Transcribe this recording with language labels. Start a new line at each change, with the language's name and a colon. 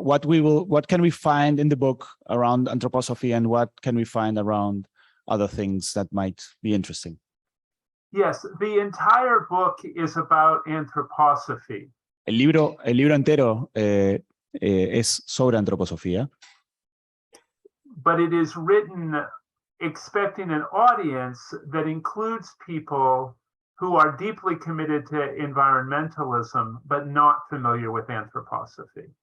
English: What can we find in the book around anthroposophy and what can we find around other things that might be interesting? Yes, the entire book is about anthroposophy.
Spanish: El libro entero es sobre antroposofía,
English: But it is written expecting an audience that includes people who are deeply committed to environmentalism, but not familiar with anthroposophy.